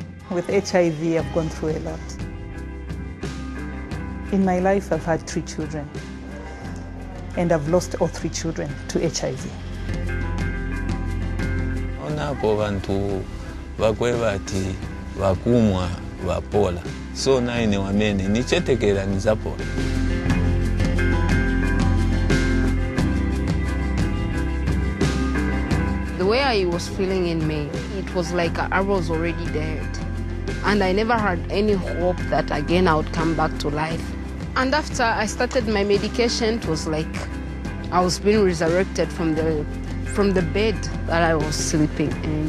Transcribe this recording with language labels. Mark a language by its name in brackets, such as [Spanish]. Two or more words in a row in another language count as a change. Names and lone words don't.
[English] With HIV, I've gone through a lot. In my life, I've had 3 children, and I've lost all 3 children to HIV. [Nyanja] Onapo bantu bakwe bati bakumwa bapola so naine wamene nichetekera nizapola. [English] The way I was feeling in me, it was like I was already dead. And I never had any hope that again I would come back to life. And after I started my medication, it was like I was being resurrected from the bed that I was sleeping in.